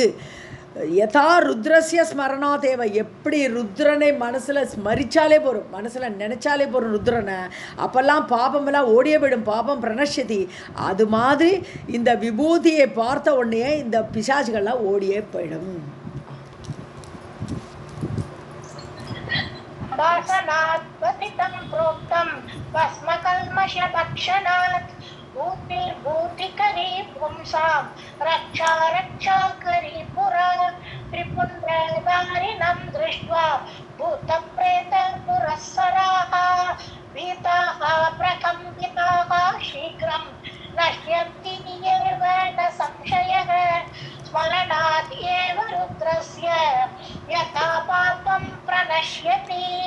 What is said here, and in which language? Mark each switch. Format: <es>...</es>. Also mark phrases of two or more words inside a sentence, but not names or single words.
<sa>यथा रुद्रस्य स्मरणात् एव,</sa> <ta>எப்படி ருத்ரனை மனசில் ஸ்மரிச்சாலே போகிறோம், மனசில் நினச்சாலே போகிறோம் ருத்ரனை, அப்போல்லாம் பாபமெல்லாம் ஓடியே போயிடும்.</ta> <sa>पापं प्रणश्यति.</sa> <ta>அது மாதிரி இந்த விபூதியை பார்த்த உடனே இந்த பிசாசுகள்லாம் ஓடியே போயிடும்.</ta> <sa>वासनात् पतितं प्रोक्तं भस्मकल्मषभक्षणात् भूतिर्भूतिकरी पुंसां रक्षा रक्षाकरी पुरा त्रिपुण्ड्रधारिणं दृष्ट्वा भूतप्रेतपुरःसराः भीताः प्रकम्पिताः शीघ्रं नश्यन्ति एव न संशयः स्मरणात् एव रुद्रस्य यथा पापं प्रणश्यति।</sa>